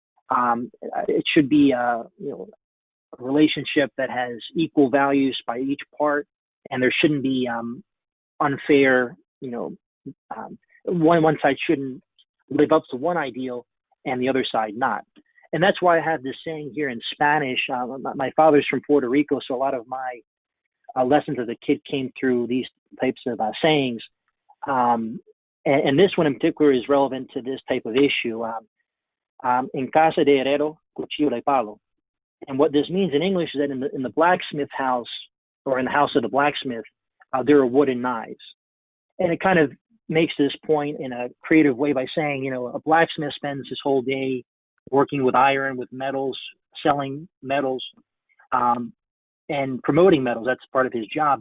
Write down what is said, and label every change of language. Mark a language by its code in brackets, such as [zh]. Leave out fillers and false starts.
[en] It should be a relationship that has equal values by each part, and there shouldn't be unfair, one side shouldn't live up to one ideal and the other side not. And that's why I have this saying here in Spanish. My father's from Puerto Rico, so a lot of my lessons as a kid came through these types of sayings. And this one in particular is relevant to this type of issue. [es] En casa de herrero, cuchillo de palo. [en] And what this means in English is that in the blacksmith house, or in the house of the blacksmith, there are wooden knives. And it kind of makes this point in a creative way by saying, a blacksmith spends his whole day working with iron, with metals, selling metals, and promoting metals. That's part of his job.